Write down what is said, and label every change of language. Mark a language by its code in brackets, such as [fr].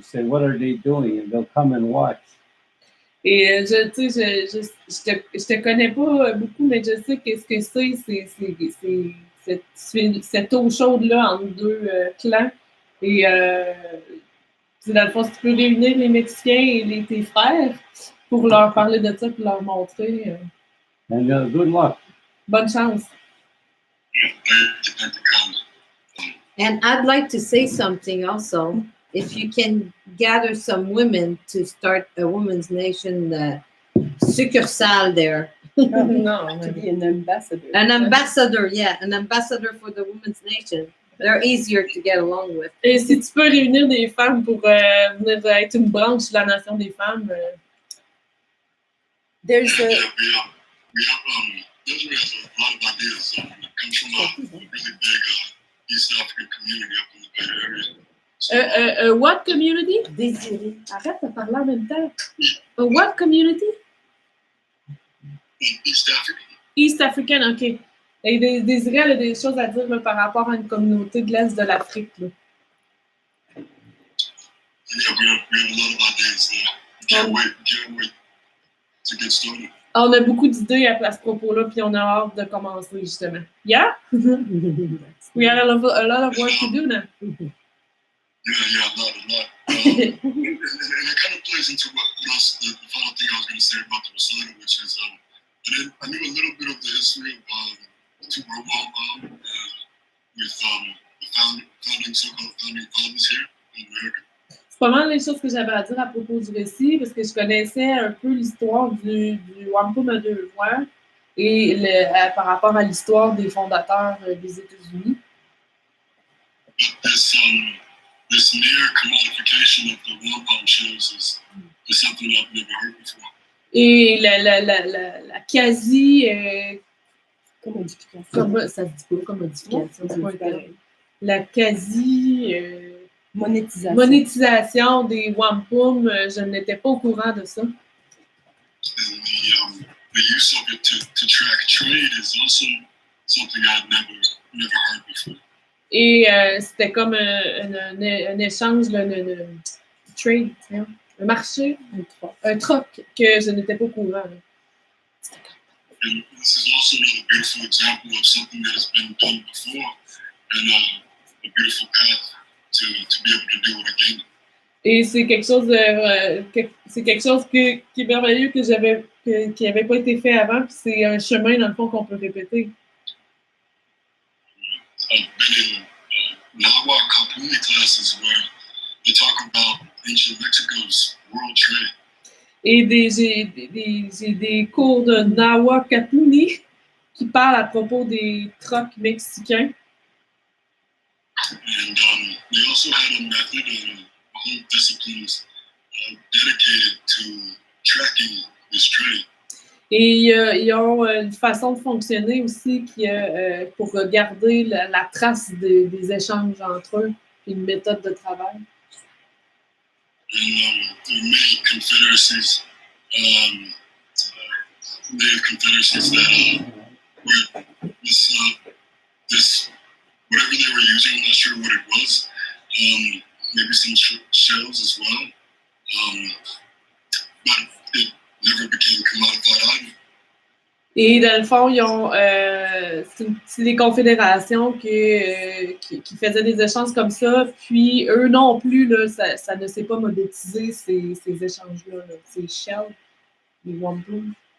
[en] Say, what are they doing? And they'll come and watch. [fr] Et je te connais pas beaucoup, mais je sais que ce que c'est cette eau chaude-là entre deux clans. Et dans le fond, si tu peux réunir les Mexicains et tes frères pour leur parler de ça, pour leur montrer. [en] And good luck. [fr] Bonne chance. [en] And I'd like to say something also. If you can gather some women to start a women's nation succursale there. No, to be an ambassador. An ambassador, yeah, an ambassador for the women's nation. They're easier to get along with. [fr] Et si tu peux réunir des femmes pour venir être une branche de la nation des femmes. [en] There's a... We have a lot of ideas. It comes from a really big East African community up in the Bay Area. What community? [fr] Désiré. Arrête de parler en même temps. [en] What community? East African. East African, OK. [fr] Et Désiré, elle a des choses à dire là, par rapport à une communauté de l'Est de l'Afrique. Là. [en] Yeah, we have a lot of ideas there. Can't wait to get started. [fr] On a beaucoup d'idées à ce propos-là, puis on a hâte de commencer, justement. [en] Yeah? We have a lot of work to do now. Yeah, a lot. And it kind of plays into what else, the final thing I was going to say about the recital to our Wampum with the founding so-called founding fathers here in America. [fr] C'est pas mal les choses que j'avais à dire à propos du récit, parce que je connaissais un peu l'histoire du Wampum à deux voix et par rapport à l'histoire des fondateurs des États-Unis. [en] But this near commodification of the Wampum shows is something I've never heard before. [fr] Et la quasi... commodification. Ça se dit pas, commodification, c'est pas un terme. La quasi... monétisation des Wampum, je n'étais pas au courant de ça. [en] And the use of it to track trade is also something I'd never heard before. [fr] Et c'était comme un échange, trade, un marché, un troc que je n'étais pas au courant. [en] And this is also another beautiful example of something that has been done before and a beautiful path to be able to do it again. [fr] Et c'est quelque chose qui est merveilleux qui n'avait pas été fait avant, puis c'est un chemin dans le fond qu'on peut répéter. [en] I've been in Nawa Kapuni classes where they talk about ancient Mexico's world trade. [fr] Et j'ai des cours de Nawa Kapuni qui parlent à propos des trocs mexicains. [en] And they also had a method and a whole disciplines dedicated to tracking this trade. [fr] Et ils ont une façon de fonctionner aussi pour garder la trace des échanges entre eux, et une méthode de travail. [en] And there are many confederacies, that where this whatever they were using, I'm not sure what it was. Maybe some shells as well. But it never became commodified either. [fr] Et dans le fond, ils ont c'est des confédérations qui faisaient des échanges comme ça, puis eux non plus, là, ça ne s'est pas modétisé, ces échanges-là, ces shells, les wampum.